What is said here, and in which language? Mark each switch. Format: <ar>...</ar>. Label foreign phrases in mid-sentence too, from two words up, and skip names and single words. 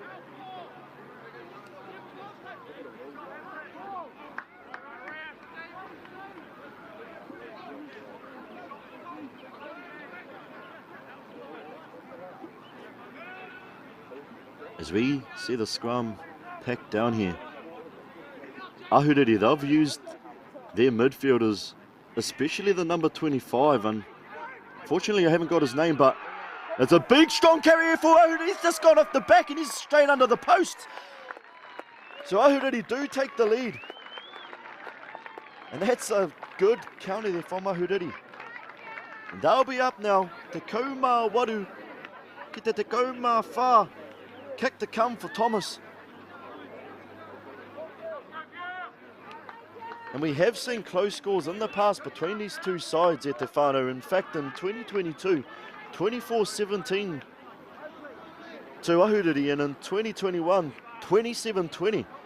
<en>As we see the scrum packed down here, Ahuriri, they've used their midfielders, especially the number 25, and fortunately I haven't got his name, but it's a big strong carry here for Ahuriri. He's just gone off the back and he's straight under the post. So Ahuriri do take the lead, and that's a good counter there from Ahuriri. And they'll be up now.</en> <mi>Te kauma waru ki te kauma whā.</mi> <en>Kick to come for Thomas. And we have seen close scores in the past between these two sides at Te Whānau. In fact, in 2022, 24-17 to Ahuriri, and in 2021, 27-20.</en>